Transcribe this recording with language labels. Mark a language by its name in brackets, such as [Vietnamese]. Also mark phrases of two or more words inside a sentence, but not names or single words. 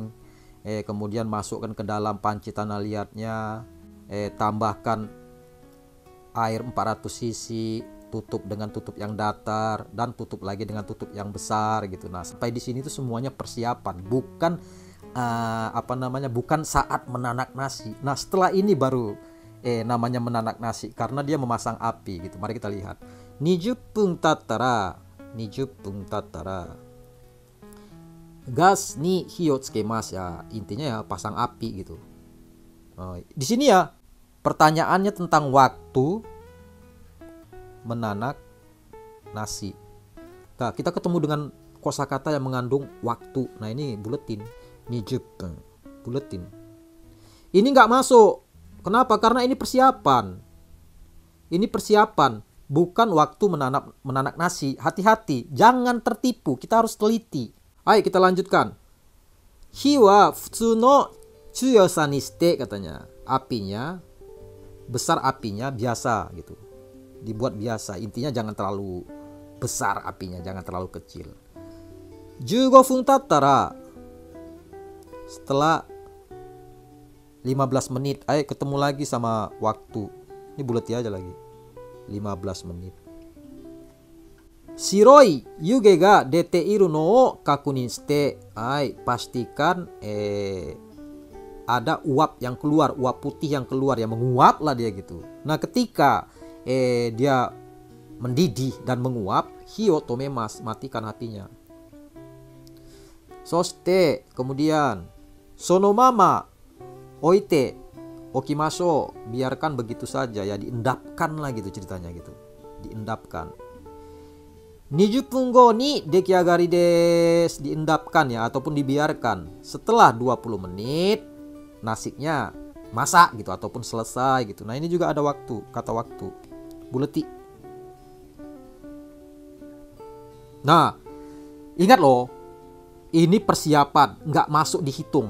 [Indonesian] Kemudian masukkan ke dalam panci tanah liatnya, tambahkan air 400 cc, tutup dengan tutup yang datar dan tutup lagi dengan tutup yang besar gitu. Nah, sampai di sini tuh semuanya persiapan, bukan bukan saat menanak nasi. Nah, setelah ini baru namanya menanak nasi karena dia memasang api gitu. Mari kita lihat. [Japanese] 20分経ったらガスに火をつけます [Indonesian] ya, intinya ya pasang api gitu. Di sini ya pertanyaannya tentang waktu menanak nasi. Nah, kita ketemu dengan kosakata yang mengandung waktu. Nah, ini buletin 20 buletin. Ini nggak masuk. Kenapa? Karena ini persiapan. Ini persiapan, bukan waktu menanak nasi. Hati-hati, jangan tertipu, kita harus teliti. Ayo kita lanjutkan. [Japanese] 火は普通の強さにして katanya. [Indonesian] Apinya, besar apinya biasa gitu. Dibuat biasa, intinya jangan terlalu besar apinya, jangan terlalu kecil. [Japanese] 15 分経ったら [Indonesian] setelah 15 menit, ayo ketemu lagi sama waktu. Ini buleti aja lagi. 15 menit. [Japanese] 白い湯気が出ているのを確認して. [Indonesian] Pastikan ada uap yang keluar, uap putih yang keluar, yang menguap lah dia gitu. Nah, ketika dia mendidih dan menguap, [Japanese] 火を止めます, [Indonesian] matikan apinya. Soste, kemudian [Japanese] そのままおいておきましょう, [Indonesian] biarkan begitu saja ya, diendapkan lah gitu ceritanya gitu. Diendapkan. [Japanese] 20 分後に出来上がりです。 [Indonesian] Diendapkan ya, ataupun dibiarkan. Setelah 20 menit nasinya masak gitu ataupun selesai gitu. Nah, ini juga ada waktu, kata waktu. Buleti. Nah, ingat loh, ini persiapan, nggak masuk dihitung.